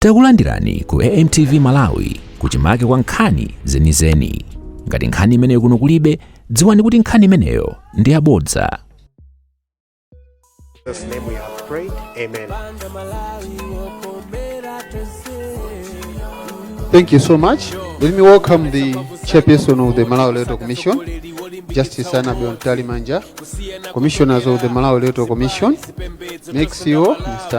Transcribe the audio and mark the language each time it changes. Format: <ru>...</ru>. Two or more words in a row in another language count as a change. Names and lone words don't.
<ny>Takulandirani ku AMTV Malawi kuchimake kwa nkhani zenizeni. Ngati nkhani imeneyo kuno kulibe, dziwani kuti nkhani imeneyo ndi yabodza.</ny> <en>In Jesus' name we have prayed. Amen. Thank you so much. Let me welcome the chairperson of the Malawi Electoral Commission, Justice Annabel Mtalimanja, commissioners of the Malawi Electoral Commission, MEC CEO, Mr.</en>